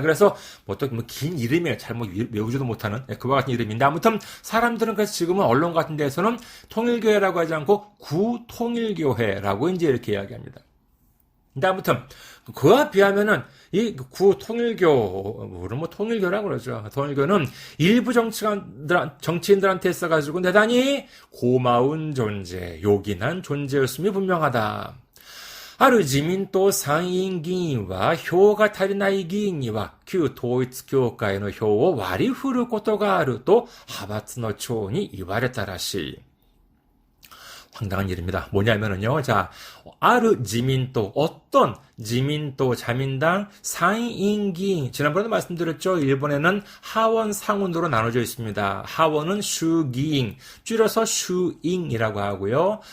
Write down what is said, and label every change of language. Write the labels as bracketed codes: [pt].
[ko] 그래서, 긴 이름이에요. 잘 외우지도 못하는, 그와 같은 이름인데, 아무튼, 사람들은 그래서 지금은 언론 같은 데서는 통일교회라고 하지 않고, 구통일교회라고 이제 이렇게 이야기합니다. 근데 아무튼, 그와 비하면은, 이 구통일교는 뭐 통일교라고 그러죠. 통일교는 일부 정치인들한테 써가지고 대단히 고마운 존재, 요긴한 존재였음이 분명하다. [ja] ある自民党参院議員は票が足りない議員には旧統一教会の票を割り振ることがあると派閥の長に言われたらしい。 [ko] 황당한 일입니다. 뭐냐면은요, 자, 아르 지민도, 어떤 지민도, 자민당, 상인기, 지난번에도 말씀드렸죠. 일본에는 하원, 상원으로 나눠져 있습니다. 하원은 슈기잉, 줄여서 슈잉이라고 하고요.